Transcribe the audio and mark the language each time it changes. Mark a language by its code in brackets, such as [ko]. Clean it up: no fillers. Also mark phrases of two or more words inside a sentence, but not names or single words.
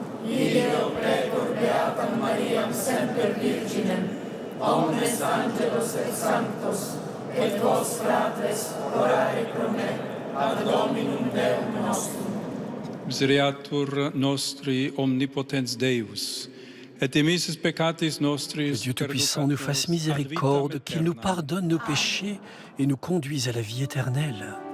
[la] Misereatur nostri omnipotens Deus, et emissis peccatis nostris. [fr] Que Dieu Tout-Puissant nous fasse miséricorde, qu'il nous pardonne nos péchés et nous conduise à la vie éternelle.